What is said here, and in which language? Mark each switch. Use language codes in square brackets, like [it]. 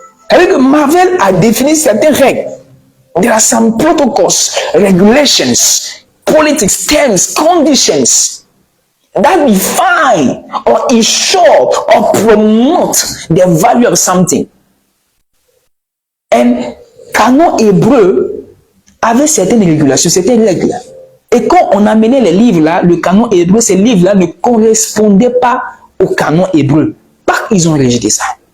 [fr] Avec Marvel a défini certaines règles. [en] There are some protocols, regulations, politics, terms, conditions that define or ensure or promote the value of something. [fr] Un canon hébreu avait certaines régulations, certaines règles. Et quand on amenait les livres là, le canon hébreu, ces livres-là ne correspondaient pas au canon hébreu. Ils ont rejeté ça.